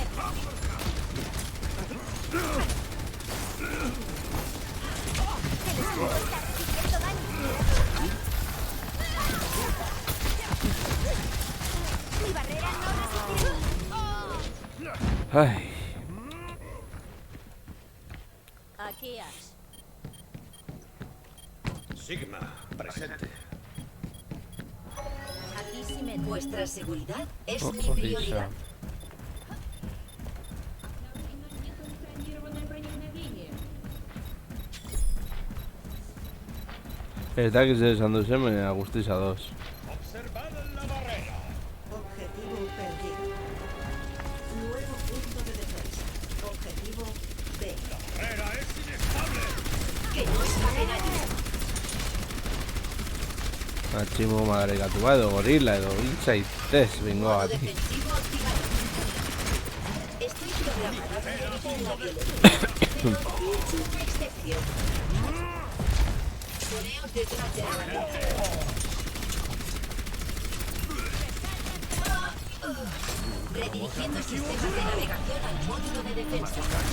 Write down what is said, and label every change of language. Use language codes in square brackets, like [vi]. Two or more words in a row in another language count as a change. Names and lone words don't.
[es] Mi barrera no resistirá. Ay. Aquí Ash. Sigma, presente. Aquí sí me... Vuestra seguridad es mi Orisa. prioridad. [eu] Ez dakiz esan duzen, baina guztiz ados. [es] Observad la barrera. Objetivo perdido. Nuevo punto de defensa. Objetivo B. La barrera es inestable. Que no escapen allí. [eu] Matxi muma darikatua edo gorila edo hiltzaitez bingo [es] Modo bat. defensivo activado. Estoy programado para evitar la violencia. Pero he hecho una excepción. Poneos detrás de la barrera. Redirigiendo sistemas de navegación al módulo de defensa.